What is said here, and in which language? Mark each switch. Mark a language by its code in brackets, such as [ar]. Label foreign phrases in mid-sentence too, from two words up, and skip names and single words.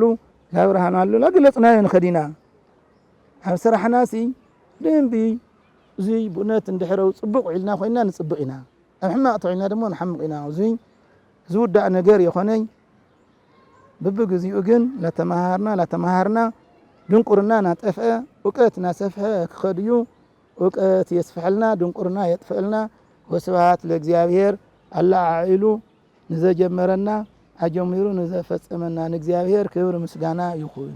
[ti] ላብርሃናሉ ላገለጽናዮ ንኸዲና ኣብ ስራሕናሲ ደንቢ እዚ ብእውነት እንድሕረው ፅቡቕ ዒልና ኮይና ንፅቡቕ ኢና ኣብ ሕማቕ ተዒልና ደሞ ንሓምቕ ኢና እዚ ዝውዳእ ነገር የኾነይ በብግዚኡ ግን ላተማሃርና ድንቁርና ናጠፍአ እውቀት ናሰፍሐ ክኸድዩ እውቀት የስፍሐልና ድንቁርና የጥፍልና [gez] ወስብሐት ለእግዚአብሔር [ti] አላህ አዒሉ ንዘጀመረና አጀሚሩ ንዘፈጸመና ንእግዚአብሔር ክብር ምስጋና ይኹን።